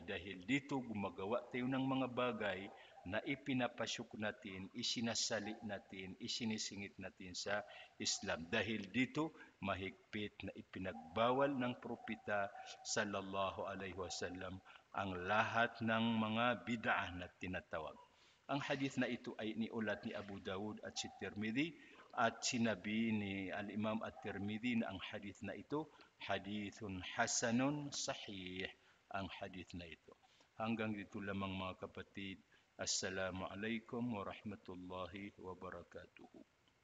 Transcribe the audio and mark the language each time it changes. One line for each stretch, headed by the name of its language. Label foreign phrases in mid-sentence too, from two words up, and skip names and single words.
Filipino: Dahil dito gumagawa tayo ng mga bagay na ipinapasok natin, isinasali natin, isinisingit natin sa Islam. Dahil dito mahigpit na ipinagbawal ng propeta
Arabic: صلى الله عليه وسلم
Filipino: ang lahat ng mga bid'ah na tinatawag. Ang hadith na ito ay niulat ni Abu Dawud at si Tirmidhi, at sinabi ni Al-Imam at-Tirmidhi na ang hadith na ito
Arabic: حديث حسن صحيح,
Filipino: ang hadith na ito. Hanggang dito lamang mga kapatid.
Arabic: السلام عليكم ورحمة الله وبركاته.